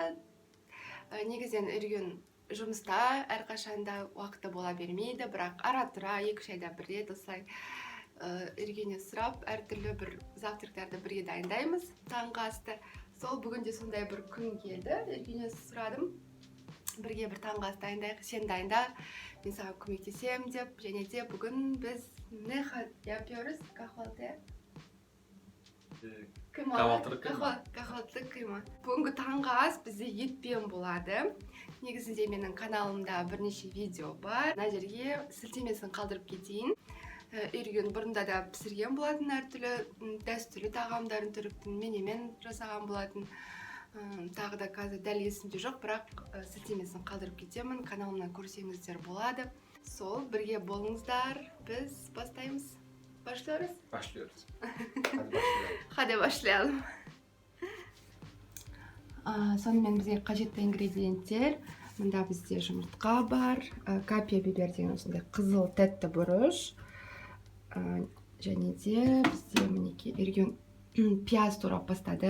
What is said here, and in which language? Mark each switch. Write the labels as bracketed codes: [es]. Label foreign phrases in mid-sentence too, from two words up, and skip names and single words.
[kk] Негізінен Ерген жұмыста әрқашанда уақыты бола бермейді, бірақ ара-тұра 2-3 айда бір рет осылай Ергеннен сұрап, әртүрлі бір завтрактарды бірге дайындаймыз таңғы асты. Сол бүгін де сондай бір күн келді. Ергеннен сұрадым, бірге бір таңғы ас дайындайық, сен дайында, мен саған көмектесем деп, және де бүгін біз не yapıyoruz? [tr] Kahvaltı. Kahvaltılık kıyma. [kk] Бүгінгі таңғы ас бізде етпен болады. Негізінде менің каналымда бірнеше видео бар. Мына жерге сілтемесін қалдырып кетейін. Ерген бұрында да пісірген болатын, әртүрлі дәстүрлі тағамдарын түріктің менемен жасаған болатын. Тағы да қазір дәл есімде жоқ, бірақ сілтемесін қалдырып кетемін. Каналымнан көрсеңіздер болады. Сол, бірге болыңыздар. Біз бастаймыз. [tr] Başlıyoruz. Başlıyoruz. Hadi başlayalım. [kk] Сонымен бізге қажетті ингредиенттер. Мұнда бізде жұмыртқа бар, [tr] kapya biber [kk] деген осындай қызыл тәтті бұрыш. Және де бізде мінекей Ерген пияз турап бастады.